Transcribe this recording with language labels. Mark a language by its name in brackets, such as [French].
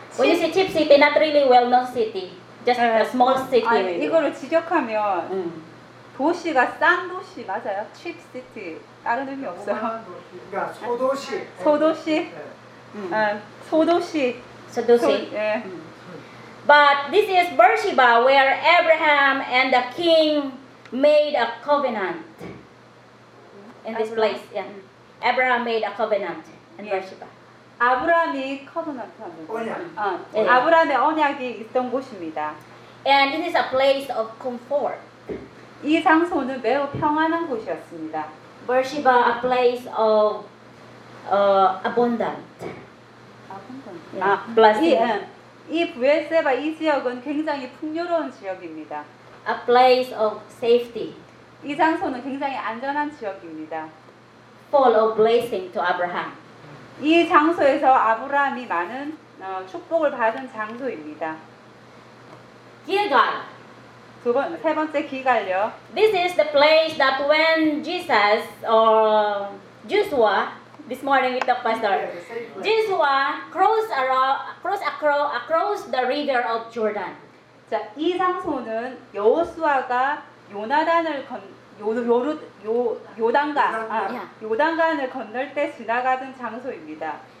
[English] When you say cheap city, not really well-known city, just a small city. [Korean] 아니, 이거를 직역하면 도시가 싼 도시 맞아요? [English] Cheap city. [Korean] 다른 의미 없어요. 그러니까 소도시. 소도시. 소도시. 소도시. [English] But this is Beersheba where Abraham and the king made a covenant in this place. Yeah. Abraham made a covenant in Beersheba. [Korean] 아브라함이 커버넌트 한 곳. 언약. 아브라함의 언약이 있던 곳입니다. [English] And it is a place of comfort. [Korean] 이 장소는 매우 평안한 곳이었습니다. [English] Beersheba, a place of abundant. Abundant. [Korean] Yeah. 아, 이 부엘세바 이 지역은 굉장히 풍요로운 지역입니다. [English] A place of safety. [Korean] 이 장소는 굉장히 안전한 지역입니다. [English] Full of blessing to Abraham. [Korean] 이 장소에서 아브라함이 많은 축복을 받은 장소입니다. [English] Gilgal. [Korean] 세 번째 기갈요. [English] This is the place that when Jesus or Joshua this morning with the pastor, Joshua crossed across the river of Jordan. [Korean] 자, 이 장소는 여호수아가 요나단을 요단강을 건널 때 지나가던 장소입니다.